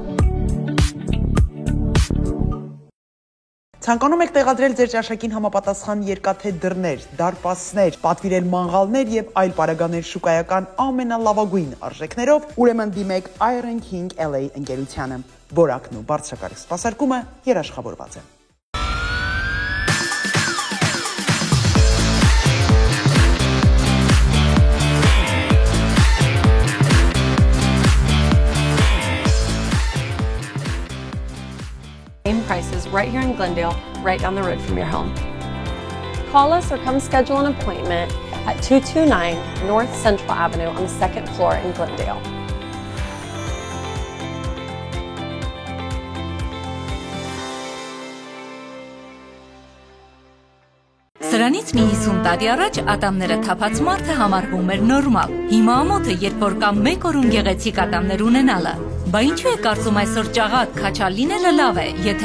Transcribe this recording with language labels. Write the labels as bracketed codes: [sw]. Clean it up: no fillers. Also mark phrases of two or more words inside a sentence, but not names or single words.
[hy] Ցանկանում եք տեղադրել ձեր ճաշակին համապատասխան երկաթե դռներ, դարպասներ, պատվիրել մանգալներ եւ այլ պարագաներ շուկայական ամենալավագույն արժեքներով, ուրեմն դիմեք Iron King LA ընկերությանը։ Որակն ու բարձրակարգ սպասարկումը երաշխավորված է։ [en] Prices right here in Glendale, right down the road from your home. Call us or come schedule an appointment at 229 North Central Avenue on the 2nd floor in Glendale. [hy] Սրանից մի 50 տարի առաջ ատամները թափած մարդը համարվում էր նորմալ։ Հիմա ամոթը, երբ որ կամ 1 օրում գեղեցիկ ատամներ ունենալը։ Բա ինչու է կարծում այսօր ճաղատ քաչալ լինելը լավ է, եթե